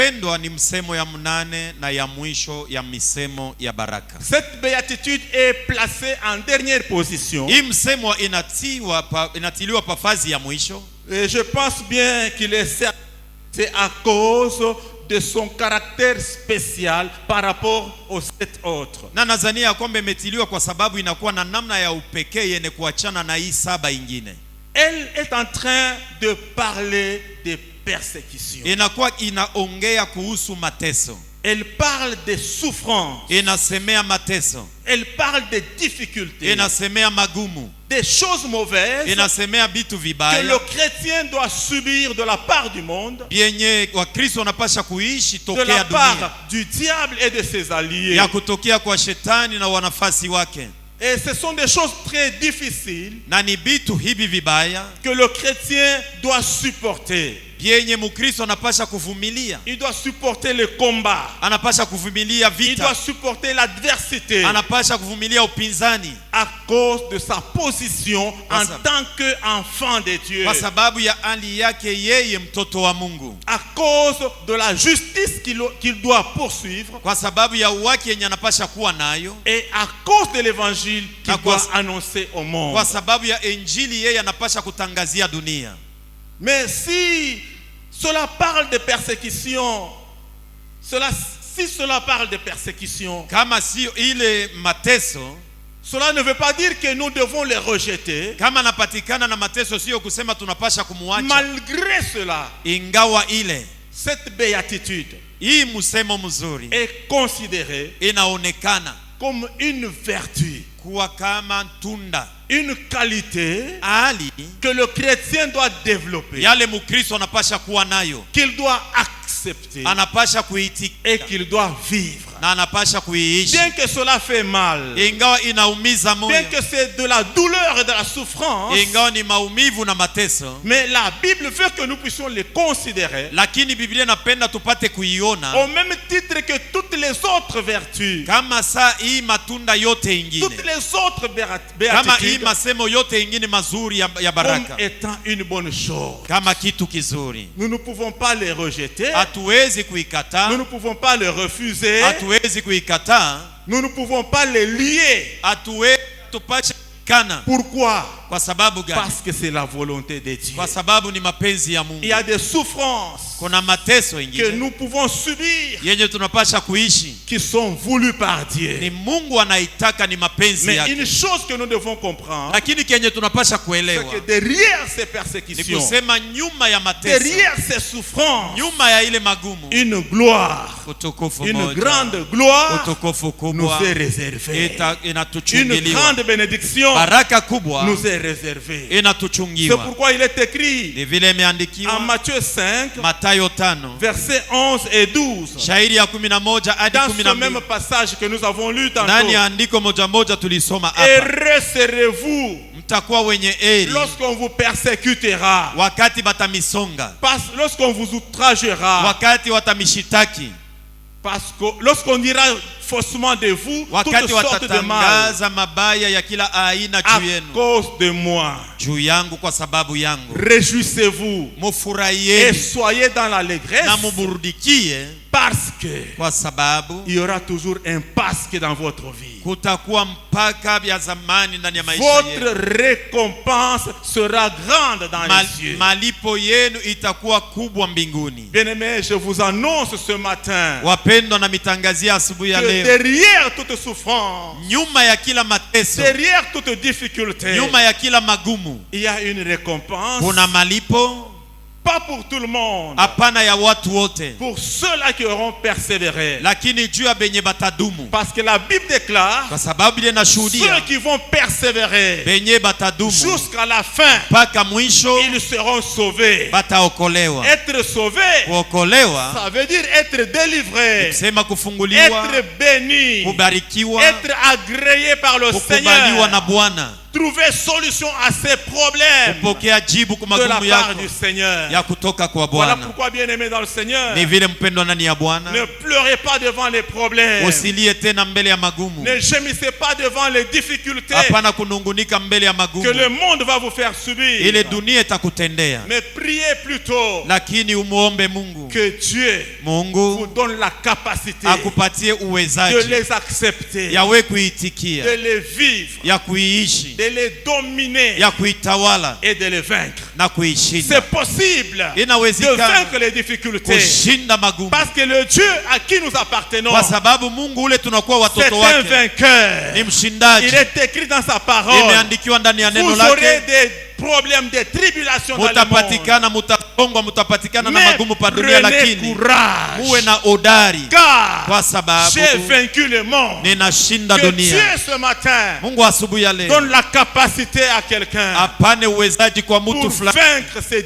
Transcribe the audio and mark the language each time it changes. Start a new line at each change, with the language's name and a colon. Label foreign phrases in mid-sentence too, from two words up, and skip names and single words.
French: Cette béatitude est placée en dernière position. Et je pense bien qu'il est à cause de son caractère spécial par rapport aux 7 autres.
Swahili: Na nadhania ya kwamba imetiliwa kwa sababu inakuwa na namna ya upekee yenye kuachana na hii 7 ingine.
French: Elle est en train de parler des persécutions.
Swahili: Inakuwa inaongea kuhusu mateso.
French: Elle parle des souffrances.
Swahili: Inasemea mateso.
French: Elle parle des difficultés.
Swahili: Inasemea magumu.
French: Des choses mauvaises
Swahili: Inasemea vitu
French: que
Swahili: vibaya
French: le chrétien doit subir de la part du monde,
Swahili: yenye Wakristo wanapasha kuishi
French: de
Swahili: tokea
French: la
Swahili: dunia,
French: part du diable et de ses alliés.
Swahili: ya kutokea kwa shetani na wanafasi wake.
French: Et ce sont des choses très difficiles
Swahili: Na ni vitu hivi vibaya
French: que le chrétien doit supporter.
Swahili: yenye Mkristo anapasha kuvumilia.
French: Il doit supporter le combat.
Swahili: Anapasha kuvumilia
French: Il doit
Swahili: vita.
French: supporter l'adversité
Swahili: Anapasha kuvumilia upinzani
French: à cause de sa position en ça. tant qu'enfant de Dieu.
Swahili: kwa sababu ya hali yake yeye mtoto wa Mungu,
French: À cause de la justice qu'il doit poursuivre
Swahili: kwa sababu ya uwaki yenye anapasha kuwa nayo,
French: et à cause de l'évangile qu'il
Swahili: Na kwa-
French: doit annoncer au monde.
Swahili: kwa sababu ya injili yeye anapasha kutangazia dunia.
French: Mais si cela parle de persécution, si cela parle de persécution,
Swahili: Kama sio ile mateso,
French: cela ne veut pas dire que nous devons les rejeter.
Swahili: kama anapatikana na mateso, sio kusema tunapasha kumwacha.
French: Malgré cela,
Swahili: Ingawa ile
French: cette béatitude
Swahili: hii msemo mzuri
French: est considérée
Swahili: inaonekana
French: comme une vertu,
Swahili: kuwa kama tunda,
French: une qualité
Swahili: hali
French: que le chrétien doit développer,
Swahili: yale Mkristo anapasha kuwa nayo,
French: qu'il doit accepter
Swahili: anapasha kuitika
French: et qu'il doit vivre.
Swahili: na anapasha kuiishi.
French: Bien que cela fait mal,
Swahili: Ingawa inaumiza moyo,
French: bien que c'est de la douleur et de la souffrance,
Swahili: ingawa ni maumivu na mateso,
French: mais la Bible veut que nous puissions les considérer
Swahili: lakini Biblia inapenda tupate kuiona
French: au même titre que toutes les autres vertus,
Swahili: kama saa hii matunda yote ingine,
French: toutes les autres
Swahili: kama hii
French: béatitudes,
Swahili: masemo yote ingine mazuri ya
French: comme
Swahili: baraka,
French: étant une bonne chose.
Swahili: kama kitu kizuri.
French: Nous ne pouvons pas les rejeter,
Swahili: Hatuwezi
French: nous
Swahili: kuikataa,
French: ne pouvons pas les refuser,
Swahili: hatuwezi kuikataa,
French: nous ne pouvons pas les lier.
Swahili: hatuwezi tupashe kana.
French: Pourquoi?
Swahili: Kwa sababu gani?
French: Parce que c'est la volonté de Dieu.
Swahili: Kwa sababu ni mapenzi ya
French: Il
Swahili: Mungu.
French: y a des souffrances
Swahili: Kuna mateso
French: que
Swahili: ingine
French: nous pouvons subir
Swahili: yenye tunapasha kuishi,
French: qui sont voulues par
Swahili: ni
French: Dieu.
Swahili: Mungu anaitaka, ni mapenzi
French: Mais
Swahili: yake.
French: une chose que nous devons comprendre,
Swahili: Lakini kenye tunapasha
French: c'est
Swahili: kuelewa
French: que derrière ces
Swahili: ni
French: persécutions,
Swahili: kusema nyuma ya mateso,
French: derrière ces souffrances,
Swahili: nyuma ya ile magumu,
French: une gloire,
Swahili: utukufu
French: une
Swahili: moja,
French: grande gloire
Swahili: utukufu
French: nous
Swahili: kubwa
French: est réservée. Une
Swahili: inatuchungiliwa,
French: grande bénédiction
Swahili: baraka kubwa
French: nous est réservée. C'est
Swahili: inatuchungiwa.
French: pourquoi il est écrit
Swahili: Ni vile
French: en
Swahili: imeandikiwa
French: Matthieu 5,
Swahili: Mathayo 5
French: versets 11 et 12.
Swahili: shairi ya 11 hadi
French: Dans ce même
Swahili: 12,
French: passage que nous avons lu
Swahili: ndani
French: tantôt.
Swahili: ya andiko moja moja tulisoma hapa,
French: Heureux serez-vous
Swahili: mtakuwa wenye heri
French: lorsqu'on vous persécutera,
Swahili: wakati batamisonga,
French: lorsqu'on vous outragera,
Swahili: wakati watamishitaki,
French: parce que lorsqu'on dira faussement de vous toutes
Swahili: wakati
French: sortes de mal
Swahili: watatangaza mabaya ya kila aina
French: à
Swahili: juu yenu,
French: cause de moi.
Swahili: juu yangu, kwa sababu yangu.
French: Réjouissez-vous et
Swahili: Mufurahieni
French: soyez dans l'allégresse,
Swahili: na muburudikie,
French: parce que
Swahili: kwa sababu
French: il y aura toujours un Pâques dans votre vie.
Swahili: kutakuwa mpaka vya zamani ndani ya maisha
French: Votre
Swahili: yenu.
French: récompense sera grande dans les cieux.
Swahili: Malipo yenu itakuwa kubwa mbinguni.
French: Bien-aimés, je vous annonce ce matin
Swahili: Wapendwa, na mitangazia asubuhi ya
French: que
Swahili: leo,
French: derrière toute souffrance,
Swahili: nyuma ya kila mateso,
French: derrière toute difficulté,
Swahili: nyuma ya kila magumu,
French: il y a une récompense,
Swahili: kuna malipo,
French: pas pour tout le monde,
Swahili: hapana ya watu wote,
French: pour ceux-là qui auront persévéré.
Swahili: lakini juu ya benye batadumu,
French: Parce que la Bible déclare,
Swahili: kwa sababu ile
French: ceux
Swahili: nashuhudia
French: qui vont persévérer
Swahili: benye batadumu
French: jusqu'à la fin,
Swahili: mpaka mwisho
French: ils seront sauvés.
Swahili: bataokolewa.
French: Être sauvé,
Swahili: Kuokolewa
French: ça veut dire être délivré,
Swahili: kusema kufunguliwa,
French: être béni,
Swahili: kubarikiwa,
French: être agréé par le
Swahili: kukubaliwa na
French: Seigneur,
Swahili: Bwana,
French: trouver solution à ses problèmes
Swahili: kupokea jibu kwa
French: de la
Swahili: magumu
French: part
Swahili: yako
French: du Seigneur.
Swahili: ya kutoka kwa
French: Voilà
Swahili: Bwana.
French: pourquoi, bien-aimé dans le Seigneur,
Swahili: Ni vile mpendwa ndani ya Bwana,
French: ne pleurez pas devant les problèmes,
Swahili: usilie tena mbele ya magumu,
French: ne gémissez pas devant les difficultés
Swahili: hapana kunungunika mbele ya
French: que
Swahili: magumu,
French: le monde va vous faire subir,
Swahili: ile dunia itakutendea,
French: mais priez plutôt
Swahili: lakini umuombe Mungu,
French: que Dieu vous
Swahili: Mungu
French: donne la capacité
Swahili: akupatie
French: de
Swahili: uwezaji
French: les accepter,
Swahili: yawe kuitikia,
French: de les vivre,
Swahili: ya kuiishi,
French: de les dominer
Swahili: ya kuitawala
French: et de les vaincre.
Swahili: na kuishinda.
French: C'est possible de
Swahili: Inawezekana
French: vaincre les difficultés.
Swahili: kushinda magumu,
French: Parce que le Dieu à qui nous appartenons,
Swahili: kwa sababu Mungu ule tunakuwa
French: c'est
Swahili: watoto
French: un
Swahili: wake
French: vainqueur.
Swahili: ni mshindaji.
French: Il est écrit dans sa parole.
Swahili: Imeandikiwa ndani ya neno
French: Vous aurez
Swahili: lake,
French: des problèmes, des tribulations dans le monde.
Swahili: mutapatikana, mutakongwa, mutapatikana na
French: Mais
Swahili: magumu pa dunia,
French: prenez
Swahili: lakini
French: courage.
Swahili: muwe na odari,
French: Car
Swahili: kwa sababu
French: j'ai vaincu le monde.
Swahili: ninashinda
French: Que
Swahili: dunia.
French: Dieu ce matin
Swahili: Mungu asubuhi ya leo
French: donne la capacité à quelqu'un
Swahili: apane uwezaji kwa
French: pour
Swahili: mtu fulani
French: vaincre ses